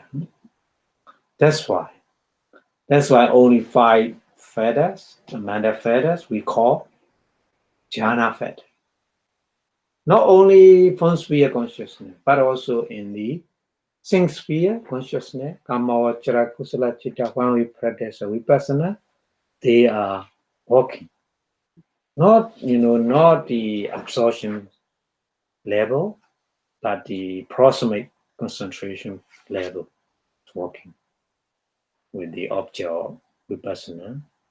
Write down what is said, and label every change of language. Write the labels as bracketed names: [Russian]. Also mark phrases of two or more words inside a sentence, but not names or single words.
[English] That's why only 5 feathers, the mental feathers, we call jhana feather. Not only from sphere consciousness, but also in the 6 sphere consciousness, [Pali] kama vachara kusala chitta, [English] when we practice vipassana, they are working. Not the absorption level, but the proximate concentration level is working with the object of vipassana.